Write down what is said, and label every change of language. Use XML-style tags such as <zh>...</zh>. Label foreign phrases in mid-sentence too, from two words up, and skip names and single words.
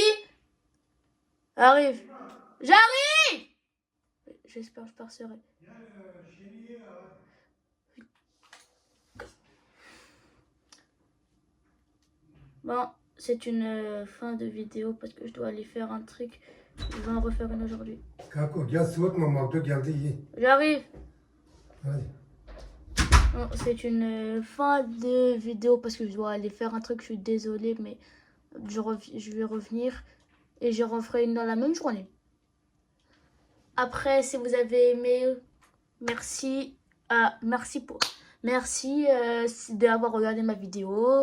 <fr>Arrive! J'arrive! J'espère que je passerai. Bon, c'est une fin de vidéo parce que je dois aller faire un truc. Je vais en refaire une aujourd'hui.</fr> <tr>Kako, gel soğuk mu oldu geldi iyi.</tr> <fr>J'arrive. Hadi. Bon, c'est une fin de vidéo parce que je dois aller faire un truc. Je suis désolée, mais je vais revenir et je referai une dans la même journée. Après, si vous avez aimé, merci d'avoir regardé ma vidéo.</fr>